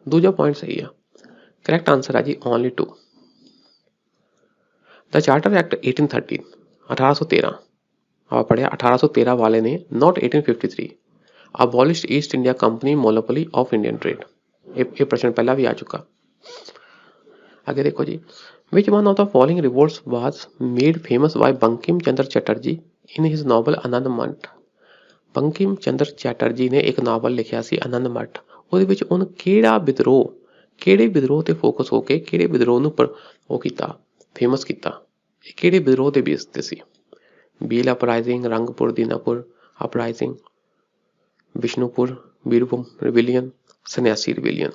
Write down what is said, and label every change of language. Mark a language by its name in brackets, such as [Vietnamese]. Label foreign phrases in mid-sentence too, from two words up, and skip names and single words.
[Punjabi] ਦੂਜਾ ਪੁਆਇੰਟ ਸਹੀ ਆ, [English] correct answer [Punjabi] ਹੈ ਜੀ ਓਨਲੀ 2। ਦਾ ਚਾਰਟਰ ਐਕਟ 1813 1813 ਆਪਾਂ ਪੜ੍ਹਿਆ, 1813 ਵਾਲੇ ਨੇ, ਨੋਟ 1853, [English] abolish East India Company monopoly of Indian trade. [Punjabi] ਇਹ ਪ੍ਰਸ਼ਨ ਪਹਿਲਾਂ ਵੀ ਆ ਚੁੱਕਾ। ਅੱਗੇ ਦੇਖੋ ਜੀ, [English] which one of the following revolts was made famous by ਬੰਕਿਮ ਚੰਦਰ ਚੈਟਰਜੀ in his novel ਆਨੰਦ ਮਠ। [Punjabi] ਬੰਕਿਮ ਚੰਦਰ ਚੈਟਰਜੀ ਨੇ ਇੱਕ ਨਾਵਲ ਲਿਖਿਆ ਸੀ ਆਨੰਦ ਮਠ। ਉਹਦੇ ਵਿੱਚ ਉਹਨੇ ਕਿਹੜੇ ਵਿਦਰੋਹ ਤੇ ਫੋਕਸ ਹੋ ਕੇ ਕਿਹੜੇ ਵਿਦਰੋਹ ਨੂੰ ਉਹ ਕੀਤਾ, ਫੇਮਸ ਕੀਤਾ। ਇਹ ਕਿਹੜੇ ਵਿਦਰੋਹ ਦੇ ਬੇਸ ਤੇ ਸੀ? [English] Bhil uprising, Rangpur Dinapur uprising, Bishnupur Birbhum rebellion, Sannyasi rebellion.